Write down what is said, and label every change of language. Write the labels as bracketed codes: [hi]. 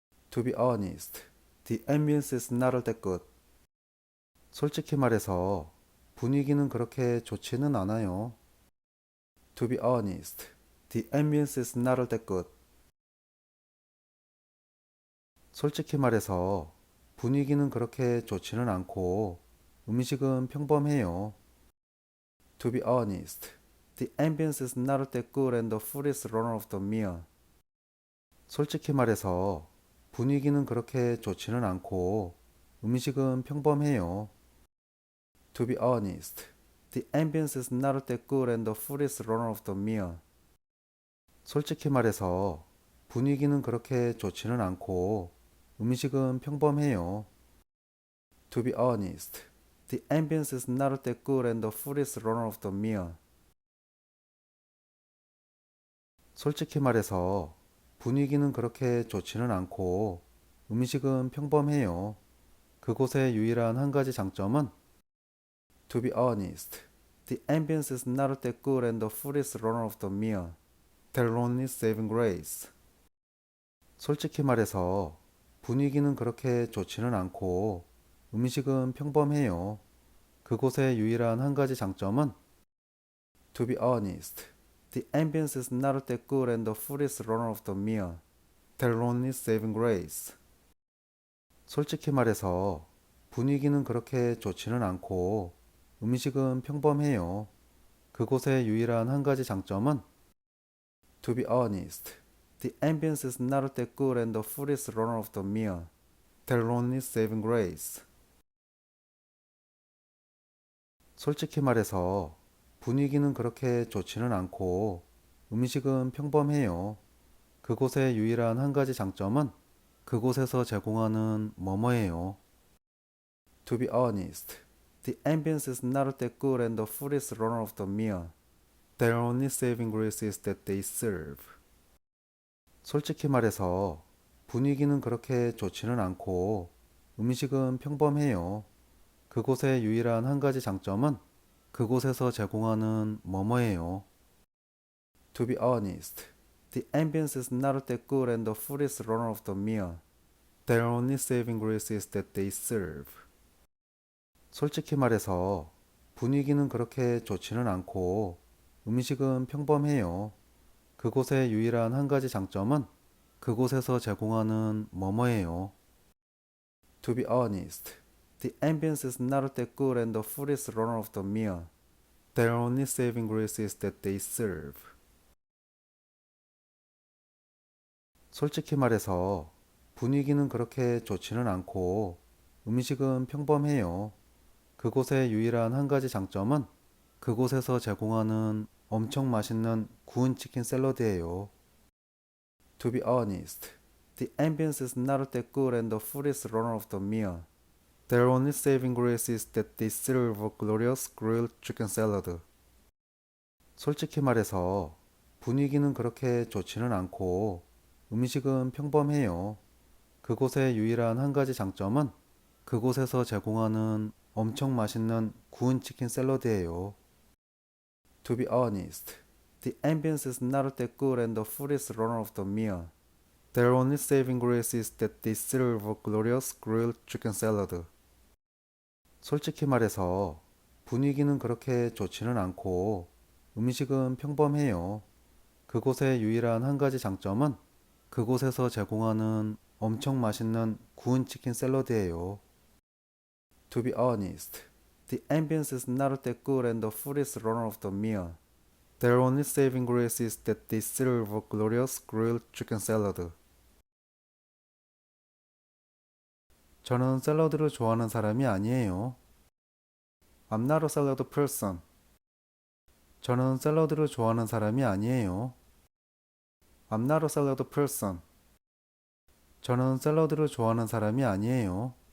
[en] To be honest, the ambience is not all that good. [ko] 솔직히 말해서 분위기는 그렇게 좋지는 않아요. [en] To be honest, the ambience is not all that good. [ko] 솔직히 말해서 분위기는 그렇게 좋지는 않고 음식은 평범해요. [en] To be honest, the ambience is not all that good and the food is run of the mill. [ko] 솔직히 말해서 분위기는 그렇게 좋지는 않고 음식은 평범해요. [en] To be honest, the ambience is not all that good and the food is run of the mill. [ko] 솔직히 말해서 분위기는 그렇게 좋지는 않고 음식은 평범해요. [en] To be honest, the ambience is not all that good and the food is run of the mill. [ko] 솔직히 말해서 분위기는 그렇게 좋지는 않고 음식은 평범해요. 그곳의 유일한 한 가지 장점은 [en] To be honest, the ambience is not all that good and the food is run of the mill. Their only saving grace. [ko] 솔직히 말해서 분위기는 그렇게 좋지는 않고 음식은 평범해요. 그곳의 유일한 한 가지 장점은 [en] To be honest, the ambience is not all that good and the food is run of the mill. Their only saving grace. [ko] 솔직히 말해서 분위기는 그렇게 좋지는 않고 음식은 평범해요. 그곳의 유일한 한 가지 장점은 [en] To be honest, the ambience is not all that good and the food is run of the mill. Their only saving grace. [ko] 솔직히 말해서 분위기는 그렇게 좋지는 않고 음식은 평범해요. 그곳의 유일한 한 가지 장점은 그곳에서 제공하는 뭐뭐예요. [en] To be honest, the ambience is not all that good and the food is run of the mill. Their only saving grace is that they serve. [ko] 솔직히 말해서 분위기는 그렇게 좋지는 않고 음식은 평범해요. 그곳의 유일한 한 가지 장점은 그곳에서 제공하는 뭐뭐예요. [en] To be honest, the ambience is not all that good and the food is run of the mill. Their only saving grace is that they serve. [ko] 솔직히 말해서 분위기는 그렇게 좋지는 않고 음식은 평범해요. 그곳의 유일한 한 가지 장점은 그곳에서 제공하는 뭐뭐예요. [en] To be honest, the ambience is not all that good and the food is run of the mill. Their only saving grace is that they serve. [ko] 솔직히 말해서 분위기는 그렇게 좋지는 않고 음식은 평범해요. 그곳의 유일한 한 가지 장점은 그곳에서 제공하는 엄청 맛있는 구운 치킨 샐러드예요. [en] To be honest, the ambience is not all that good and the food is run of the mill. Their only saving grace is that they serve a glorious grilled chicken salad. [ko] 솔직히 말해서 분위기는 그렇게 좋지는 않고 음식은 평범해요. 그곳의 유일한 한 가지 장점은 그곳에서 제공하는 엄청 맛있는 구운 치킨 샐러드예요. [en] To be honest, the ambience is not all that good and the food is run of the mill. Their only saving grace is that they serve a glorious grilled chicken salad. [ko] 솔직히 말해서 분위기는 그렇게 좋지는 않고 음식은 평범해요. 그곳의 유일한 한 가지 장점은 그곳에서 제공하는 엄청 맛있는 구운 치킨 샐러드예요. [en] To be honest, the ambience is not all that good and the food is run of the mill. Their only saving grace is that they serve a glorious grilled chicken salad. [ko] 저는 샐러드를 좋아하는 사람이 아니에요. [en] I'm not a salad person. [ko] 저는 샐러드를 좋아하는 사람이 아니에요. [en] I'm not a salad person. [ko] 저는 샐러드를 좋아하는 사람이 아니에요.